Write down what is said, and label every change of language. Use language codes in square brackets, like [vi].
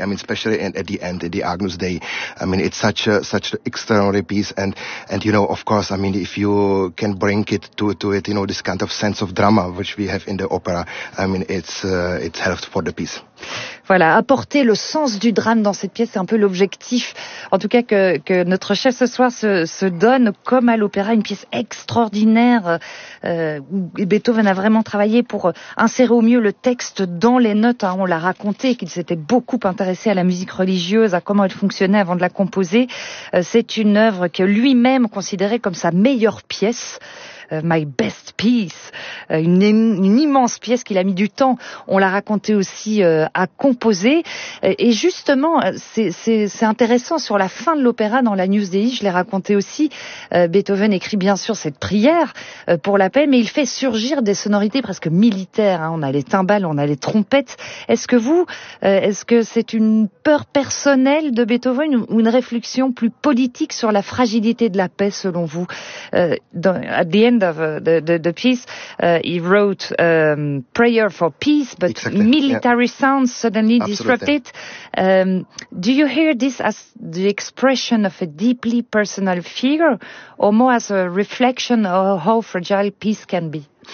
[en] I mean, especially at the end, at the Agnus Dei. I mean, it's such an extraordinary piece. And, you know, of course, I mean, if you can bring it to it, you know, this kind of sense of drama, which we have in the opera, I mean, it's helped for the piece. [fr] Voilà, apporter le sens du drame dans cette pièce, c'est un peu l'objectif, en tout cas que notre chef ce soir se donne, comme à l'opéra, une pièce extraordinaire où Beethoven a vraiment travaillé pour insérer au mieux le texte dans les notes. Hein, on l'a raconté, qu'il s'était beaucoup intéressé à la musique religieuse, à comment elle fonctionnait avant de la composer. C'est une œuvre que lui-même considérait comme sa meilleure pièce. [en] My best piece, [fr] une immense pièce qu'il a mis du temps, on l'a raconté aussi, à composer. Et justement, c'est intéressant, sur la fin de l'opéra, dans la News Dei, je l'ai raconté aussi, Beethoven écrit bien sûr cette prière pour la paix, mais il fait surgir des sonorités presque militaires. Hein. On a les timbales, on a les trompettes. Est-ce que c'est une peur personnelle de Beethoven ou une réflexion plus politique sur la fragilité de la paix, selon vous? [en] At the end of the piece, he wrote Prayer for Peace, but exactly, military yeah. sounds suddenly disrupt it. Do you hear this as the expression of a deeply personal fear, or more as a reflection of how fragile peace can be?